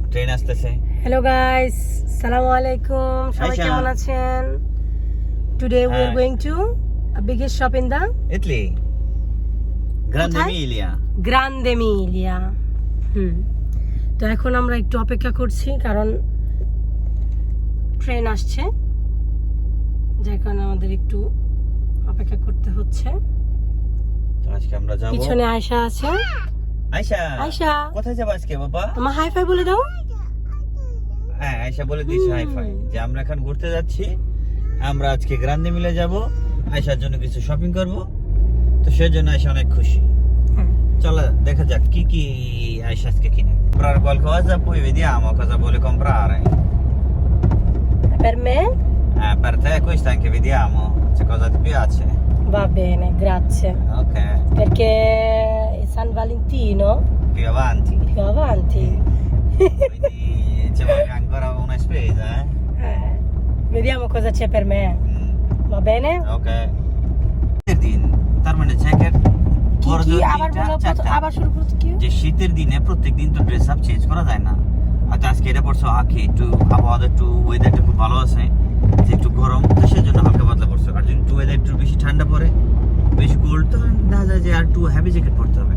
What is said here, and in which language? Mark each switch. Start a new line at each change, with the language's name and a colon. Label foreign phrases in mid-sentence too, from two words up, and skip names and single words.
Bangla: ট্রেন আসতেছে। হ্যালো গাইস,
Arabic: السلام عليكم.
Bangla: সবাই Aisha. কেমন আছেন?
English: Today we are Hi. going to a biggest shop in the ইতালি, গ্রান্ডে
Bangla: কোথায়? এমিলিয়া। Grande Emilia. তো এখন আমরা একটু অপেক্ষা করছি কারণ ট্রেন আসছে, যার কারণে আমাদের একটু অপেক্ষা করতে হচ্ছে। তো আজকে আমরা যাব। পিছনে আয়শা আছে। আয়শা, আয়শা, কোথায় যাবো আজকে বাবা? আমার
English: high five
Bangla: বলে দাও। হ্যাঁ, আয়শা বলে দিয়েছে
English: high five
Bangla: যে আমরা এখন ঘুরতে যাচ্ছি। আমরা আজকে গ্রান্ডে মিলে যাব, আয়শার জন্য কিছু শপিং করব। তো সেজন্য আয়শা অনেক খুশি। চলো দেখা যাক কি কি Aisha azke কিনে।
Italian: Comprare qualcosa, poi vediamo cosa vuole comprare. Per me? Per te questa anche vediamo se cosa ti piace. Va bene, grazie. Ok, Perché è San Valentino più avanti. più avanti. Quindi ci manca ancora una spesa, Vediamo cosa c'è per me. Va bene?
Bangla: Ok. দিন তার মানে জ্যাকেট কি আবার বলো, আবার শুরু করতে কি? যে শীতের দিনে প্রত্যেকদিন তো
English: dress up change
Bangla: করা যায় না। হয়তো আজকে এটা পড়ছো আঁকে একটু আবহাওয়াটা একটু ওয়েদারটা খুব ভালো আছে, যে একটু গরম, তো সেজন্য হালকা পাতলা পড়ছো। আর যদি একটু ওয়েদার একটু বেশি ঠান্ডা পড়ে, বেশি কোল্ড, তো দেখা যায় যে আর একটু
English: heavy jacket
Bangla: পরতে হবে।